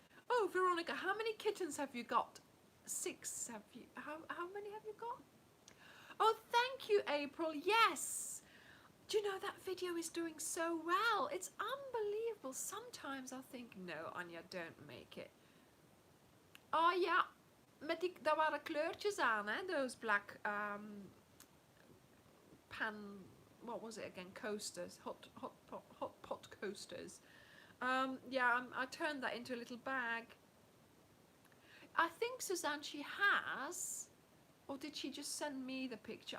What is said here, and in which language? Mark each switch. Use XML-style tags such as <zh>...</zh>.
<en>Oh, Veronica, how many kittens have you got? 6 have you? How many have you got? Oh, thank you, April. Yes. Do you know that video is doing so well? It's unbelievable. Sometimes I think, no, Anja, don't make it.</en> <nl>Oh ja, daar waren kleurtjes aan, hè?</nl> <en>Those black pan, what was it again? Coasters, hot pot coasters. Yeah, I turned that into a little bag. I think Suzanne, she has. Or did she just send me the picture?</en>